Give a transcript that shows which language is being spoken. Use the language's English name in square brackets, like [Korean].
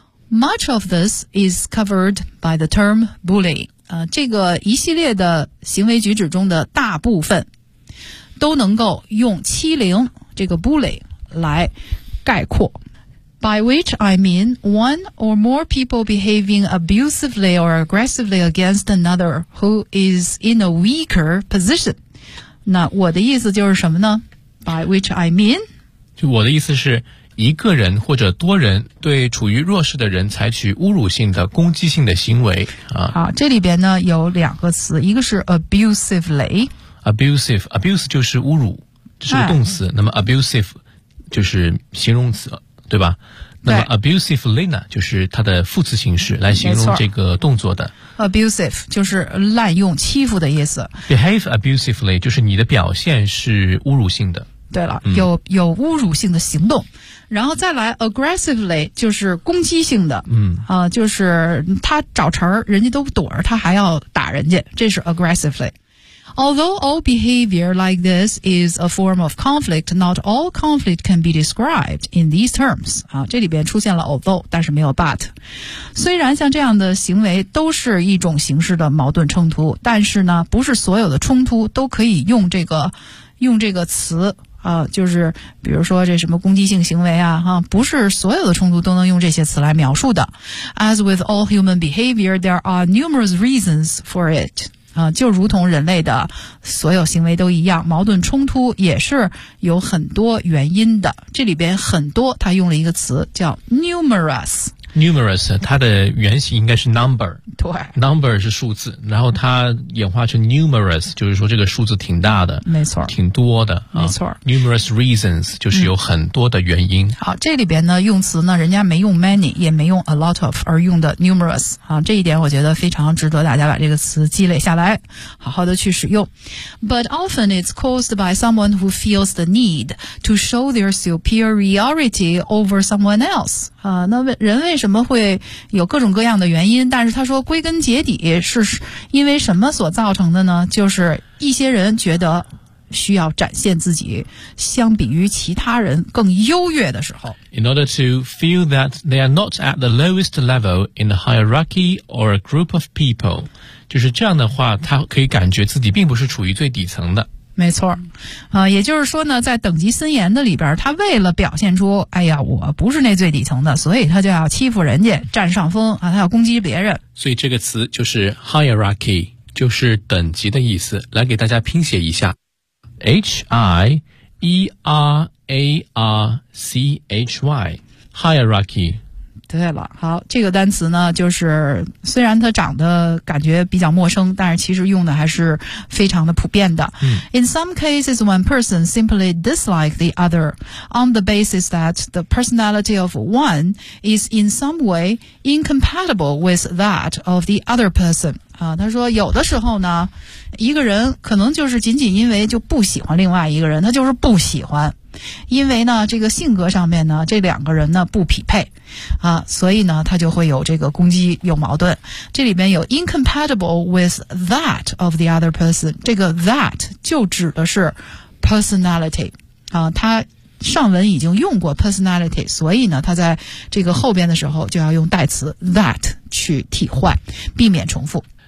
[English] Much of this is covered by the term bullying。 [Chinese] 这个一系列的行为举止中的大部分都能够用欺凌这个 bully 来概括。 [English] By which I mean one or more people behaving abusively or aggressively against another who is in a weaker position。 [Chinese] 那我的意思就是什么呢？ [English] By which I mean， [Chinese] 就我的意思是一个人或者多人对处于弱势的人采取侮辱性的攻击性的行为，好，这里边呢有两个词，一个是 abusively， abuse 就是侮辱，这是个动词，那么 abusive 就是形容词，对吧？那么 abusive Lena 就是它的副词形式来形容这个动作的。 abusive 就是滥用欺负的意思。 behave abusively 就是你的表现是侮辱性的。对了，有侮辱性的行动。然后再来 aggressively 就是攻击性的，就是他找茬人家都躲着他还要打人家，这是 aggressively。 [English] Although all behavior like this is a form of conflict, not all conflict can be described in these terms. [Chinese] 啊，这里边出现了 although, 但是没有 but. 虽然像这样的行为都是一种形式的矛盾冲突，但是呢，不是所有的冲突都可以用这个词啊，就是比如说这什么攻击性行为啊，哈，不是所有的冲突都能用这些词来描述的。 [English] As with all human behavior, there are numerous reasons for it. [Chinese] 就如同人类的所有行为都一样，矛盾冲突也是有很多原因的。这里边很多，他用了一个词叫 numerous。 numerous 它的原型应该是 number，对，number 是数字，然后它演化成 numerous， 就是说这个数字挺大的，没错，挺多的，没错。 numerous reasons 就是有很多的原因。好，这里边呢用词呢，人家没用 many， 也没用 a lot of， 而用的 numerous 啊，这一点我觉得非常值得大家把这个词积累下来，好好的去使用。 [English] But often it's caused by someone who feels the need to show their superiority over someone else。 [Chinese] 那人为什么会有各种各样的原因，但是他说归根结底是因为什么所造成的呢，就是一些人觉得需要展现自己相比于其他人更优越的时候。 [English] In order to feel that they are not at the lowest level in the hierarchy or a group of people， [Chinese] 就是这样的话他可以感觉自己并不是处于最底层的。没错，也就是说呢，在等级森严的里边，他为了表现出，哎呀，我不是那最底层的，所以他就要欺负人家，占上风啊，他要攻击别人。所以这个词就是 hierarchy， 就是等级的意思。来给大家拼写一下 ，hierarchy， hierarchy。对了，好，这个单词呢，就是虽然它长得感觉比较陌生，但是其实用的还是非常的普遍的。 [English] In some cases, one person simply dislike the other on the basis that the personality of one is in some way incompatible with that of the other person. [Chinese] 他说有的时候呢，一个人可能就是仅仅因为就不喜欢另外一个人，他就是不喜欢。因为呢这个性格上面呢这两个人呢不匹配啊，所以呢他就会有这个攻击，有矛盾。这里边有 [English] incompatible with that of the other person， [Chinese] 这个 that 就指的是 personality 啊，他上文已经用过 personality， 所以呢他在这个后边的时候就要用代词 that 去替换，避免重复。